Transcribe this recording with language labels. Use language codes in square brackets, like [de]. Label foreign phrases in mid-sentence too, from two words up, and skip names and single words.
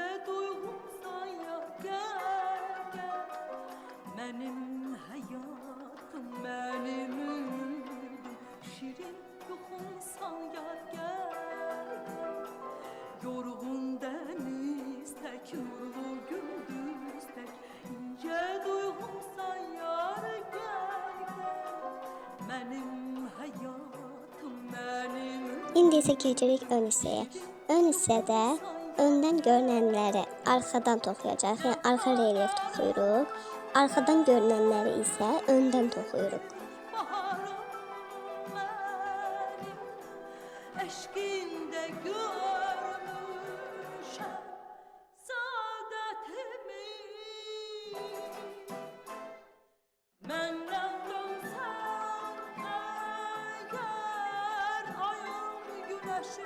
[tr] duygumsan ya gel Benim hayatım benim ümidim şirin yuhumsan ya gel Yorgun deniz tek nurlu gündüz tek ince duygumsan yar gel Benim hayatım [az] İndi isə keçirik ön hissəyə. Ön hissədə öndən görünənləri arxadan toxuyacaq. Yəni arxa relyef toxuyuruq. Arxadan görünənləri isə öndən toxuyuruq. Eşkinde görmüşəm saadətimi Məndən dönsən əgər ayım güneşim